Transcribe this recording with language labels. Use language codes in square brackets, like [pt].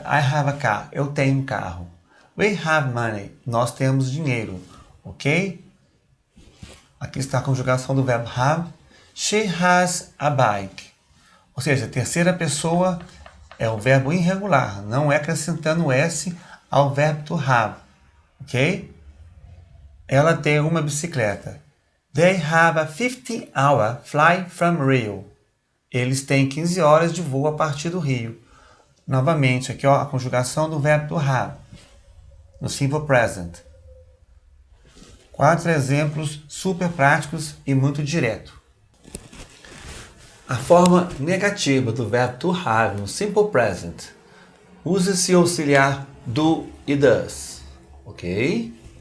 [pt] I have a car, eu tenho um carro. We have money, nós temos dinheiro, ok? Aqui está a conjugação do verbo have. She has a bike, ou seja, a terceira pessoa é o verbo irregular, não é acrescentando s ao verbo to have, ok? Ela tem uma bicicleta. [en] They have a 15-hour flight from Rio. [pt] Eles têm 15 horas de voo a partir do Rio. Novamente, aqui ó, a conjugação do verbo to have, no simple present. 4 exemplos super práticos e muito direto. A forma negativa do verbo to have no simple present usa-se o auxiliar do e does, ok?